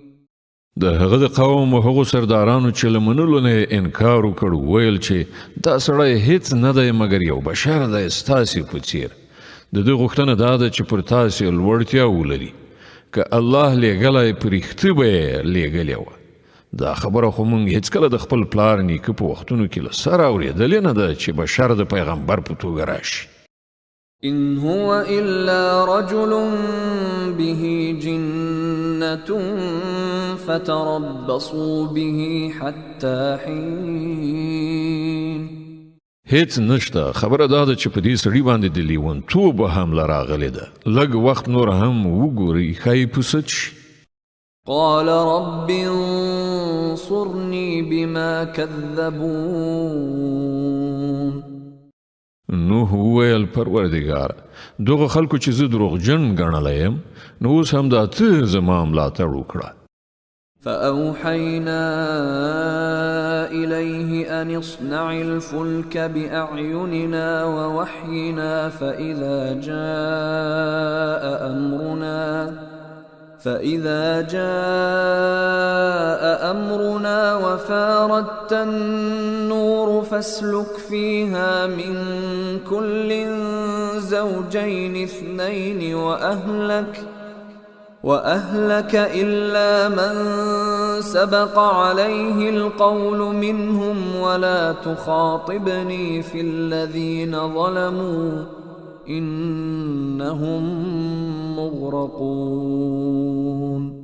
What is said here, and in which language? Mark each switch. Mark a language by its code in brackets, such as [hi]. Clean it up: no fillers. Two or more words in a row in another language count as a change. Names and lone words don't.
[ps] د هغه د قوم او هغو سردارانو چې له منلو نه انکار وکړ ویل چې دا سړی هیڅ نه دی مګر یو بشر دی ستاسې په څیر. د ده غوښتنه دا ده چې پر تاسې لوړتیا ولري. که الله لیږلی په رښتیا به یې لیږلې وه. دا خبره خو مونږ هیڅکله د خپل پلار نیکه په وختونو کې له سره اورېدلې نه ده چې بشر د پیغمبر په توګه راشي. [ar] إن هو إلا رجل به جنة فتربصوا به حتى حين. [ps] هیڅ نشته. خبره دا ده چې په دې سړي باندې د لیونتوب حمله راغلې ده. لږ وخت نور هم وګورئ ښایي پوسه شي. [ar] قال رب انصرني بما كذبون. [ps] نوح وویل پروردګار دغه خلکو چې زه دروغجن ګڼلی یم نو اوس هم دا ته زما ملاتړ وکړه. [ar] فأوحينا إليه أن اصنع الفلك بأعيننا ووحينا فإذا جاء أمرنا وفاردت النور فاسلك فيها من كل زوجين اثنين وأهلك إلا من سبق عليه القول منهم ولا تخاطبني في الذين ظلموا إنهم مغرقون.